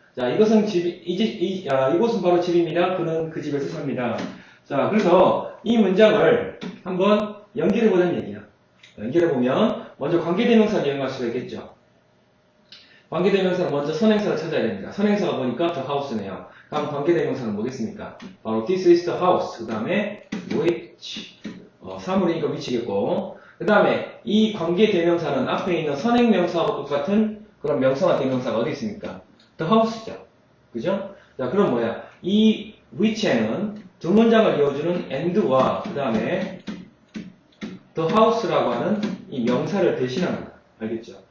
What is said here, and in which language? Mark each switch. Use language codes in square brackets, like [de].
[ko] 자, 이것은 이곳은 바로 집입니다. 그는 그 집에서 삽니다. 자, 그래서 이 문장을 한번 연결해보자는 얘기야. 연결해보면 먼저 관계대명사를 이용할 수가 있겠죠. 관계대명사는 먼저 선행사를 찾아야 됩니다. 선행사가 보니까 the house네요. 다음 관계대명사는 뭐겠습니까? 바로 [en] this is the house. [ko] 그 다음에 [en] which. [ko] 사물이니까 위치겠고. 그 다음에 이 관계대명사는 앞에 있는 선행명사하고 똑같은 그런 명사나 대명사가 어디 있습니까? the house죠. 그죠? 자, 그럼 뭐야? 이 which에는 두 문장을 이어주는 and와 그 다음에 the house라고 하는 이 명사를 대신합니다. 알겠죠?